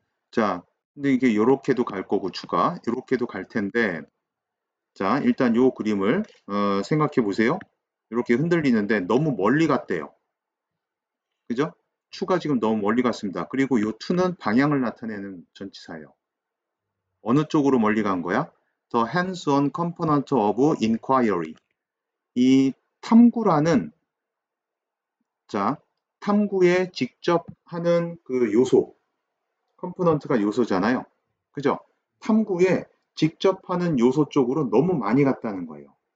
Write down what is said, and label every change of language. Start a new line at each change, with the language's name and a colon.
Korean: 자, 근데 이게 이렇게도 갈 거고 추가 이렇게도 갈 텐데 자, 일단 요 그림을 생각해 보세요. 이렇게 흔들리는데 너무 멀리 갔대요. 그죠? 추가 지금 너무 멀리 갔습니다. 그리고 요 to는 방향을 나타내는 전치사예요. 어느 쪽으로 멀리 간 거야?
English: The hands-on component of inquiry.
Korean: 이 탐구라는 자, 탐구에 직접 하는 그 요소, 컴포넌트가 요소잖아요. 그죠? 탐구에 직접 하는 요소 쪽으로 너무 많이 갔다는 거예요.